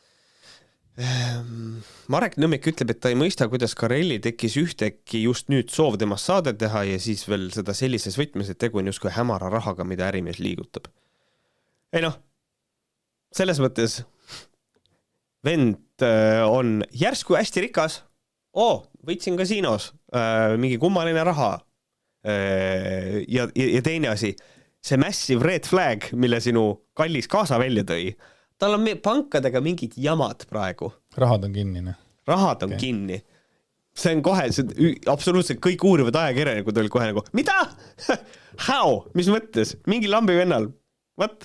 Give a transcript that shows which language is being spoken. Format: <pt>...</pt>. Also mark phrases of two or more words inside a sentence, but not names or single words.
<et>Marek Nõmmik ütleb, et ta ei mõista, kuidas Karelli tekkis ühteki just nüüd soov temast saade teha ja siis veel seda sellises võtmes, et tegu on justkui hämara rahaga, mida ärimees liigutab. Ei noh, selles mõttes vend on järsku hästi rikas. Võitsin kasiinos mingi kummaline raha. Ja teine asi, see</et> <en>massive red flag,</en> <et>mille sinu kallis kaasa välja tõi, tal on pankadega mingid jamad praegu. Rahad on kinni. Rahad on kinni. See on kohe, absoluutselt kõik uurivad ajakirjanikud olid kohe nagu, mida? How? Mis mõttes? Mingi lambi vennal. What?</et>